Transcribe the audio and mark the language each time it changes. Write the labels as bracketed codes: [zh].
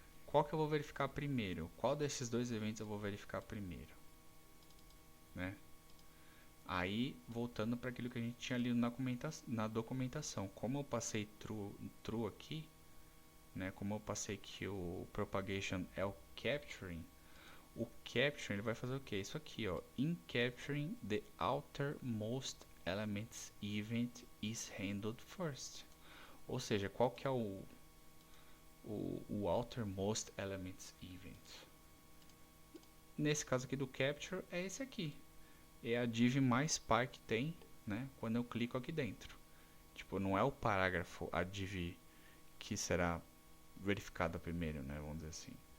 [pt] qual que eu vou verificar primeiro? Qual desses dois eventos eu vou verificar primeiro? Né? Aí, voltando para aquilo que a gente tinha lido na documentação. Como eu passei true aqui, né? Como eu passei que o propagation é o capturing ele vai fazer o que? Isso aqui, ó. [en] In capturing, the outermost elements event is handled first. [pt] Ou seja, qual que é o [en] outermost elements event? [pt] Nesse caso aqui do capture, é esse aqui. É a div mais par que tem, né? Quando eu clico aqui dentro. Tipo, não é o parágrafo, a div que será verificada primeiro, né? Vamos dizer assim.